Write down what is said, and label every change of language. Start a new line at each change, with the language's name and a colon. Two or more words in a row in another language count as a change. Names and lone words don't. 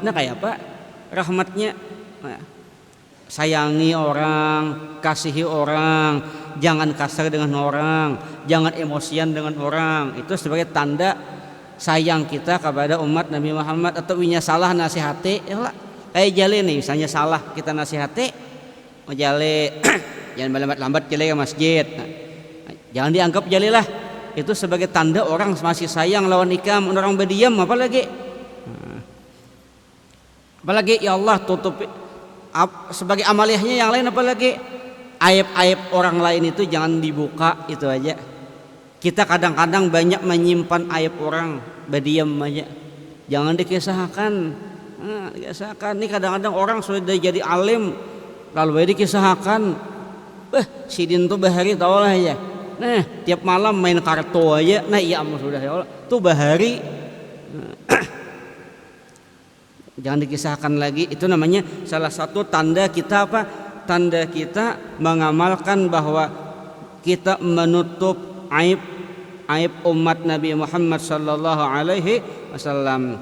Indonesian: Nah kayak apa rahmatnya? Nah, sayangi orang, kasihi orang, jangan kasar dengan orang, jangan emosian dengan orang. Itu sebagai tanda sayang kita kepada umat Nabi Muhammad. Atau punya salah nasihati, ya Allah, kayak jale nih, misalnya salah kita nasihati, mau jale jangan lambat-lambat jale ke masjid. Nah, jangan dianggap jale lah. Itu sebagai tanda orang masih sayang lawan ikam. Orang berdiam apalagi. Nah, apalagi ya Allah tutupi sebagai amaliyahnya yang lain, apalagi aib-aib orang lain itu jangan dibuka, itu aja. Kita kadang-kadang banyak menyimpan aib orang, berdiam aja, jangan dikisahkan. Nah, dikisahkan. Ini kadang-kadang orang sudah jadi alim lalu dikisahkan, sidin tuh bahari tau lah ya. Nah tiap malam main kartu aja. Nah iya sudah ya Allah, tuh bahari. Jangan dikisahkan lagi. Itu namanya salah satu tanda kita apa? Tanda kita mengamalkan bahwa kita menutup aib umat Nabi Muhammad
Arabic: صلى الله عليه وسلم.